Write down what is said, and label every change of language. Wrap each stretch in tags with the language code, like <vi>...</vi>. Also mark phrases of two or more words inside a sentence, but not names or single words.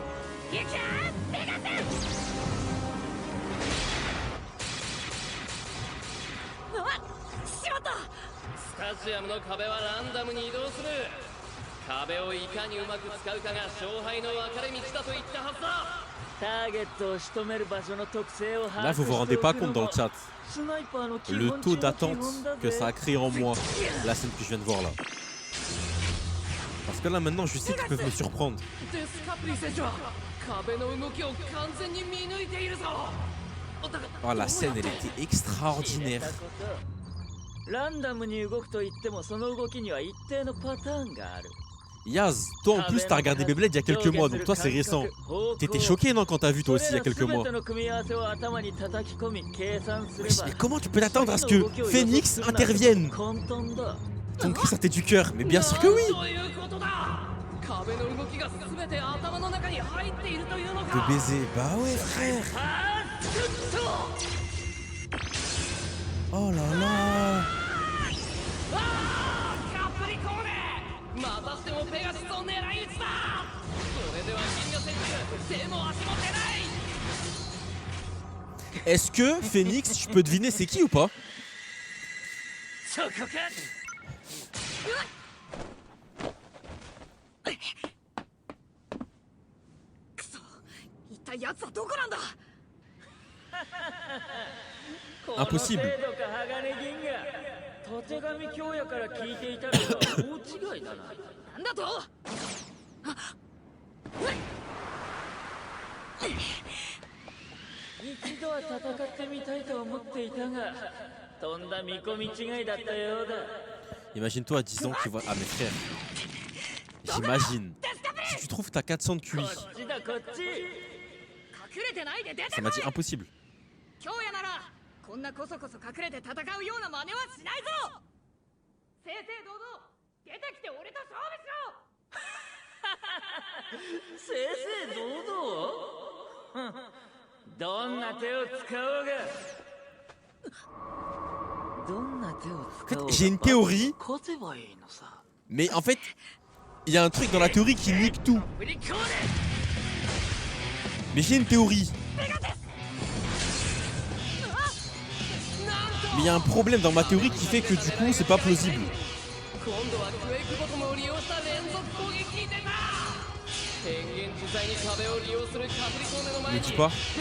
<ja>行けペガス。しまった。スタジアムの壁はランダムに移動する。壁をいかにうまく使うかが勝敗の分かれ道だと言ったはずだ。ターゲットを仕留める場所の特性を</ja> <fr>Là, vous vous rendez pas compte dans le chat. Le taux d'attente que ça a créé en moi, la scène que je viens de voir là. Parce que là maintenant je sais qu'ils peuvent me surprendre.</fr> <ja>デスカプリ選手は壁の動きを完全に見抜いているぞ。</ja> <fr>Oh, la scène elle était extraordinaire.</fr> <ja>ランダムに動くと言ってもその動きには一定のパターンがある。</ja> <fr>Yaz, toi en plus t'as regardé Beyblade il y a quelques mois, donc toi c'est récent. T'étais choqué non quand t'as vu toi aussi il y a quelques mois. Mais comment tu peux t'attendre à ce que Phoenix intervienne? Ton cri sortait du cœur, mais bien sûr que oui. De baiser, bah ouais frère. Oh là là.</fr> <ja>またしてもペガシスを狙い撃ちだ。それでは金魚選手手も足も出ない。</ja> <fr>Est-ce que Phoenix, je peux deviner c'est qui ou pas?</fr> <ja>そこか。くそ、一体奴はどこなんだ。</ja> <fr>Impossible.</fr> <ja>たてがみ京也から聞いていたのが大違いだな。なんだと。一度は戦ってみたいと思っていたが、とんだ見込み違いだったようだ。</ja> <fr>Imagine-toi à 10 ans tu vois... Ah mes frères. J'imagine. Si tu trouves t'as 400 de QI.</fr> <ja>隠れてないで出てこい。</ja> <fr>Ça m'a dit impossible.</fr> <ja>京也ならこんなこそこそ隠れて戦うような真似はしないぞ。正々堂々出てきて俺と勝負しろ。正々堂々どんな手を使おうが。どんな手を使おうが。</ja> <fr>J'ai une théorie.</fr> <ja>勝てばいいのさ。</ja> <fr>Mais en fait, il y a un truc dans la théorie qui nique tout. Mais j'ai une théorie. Mais il y a un problème dans ma théorie qui fait que du coup c'est pas plausible. Ne dis pas.</fr>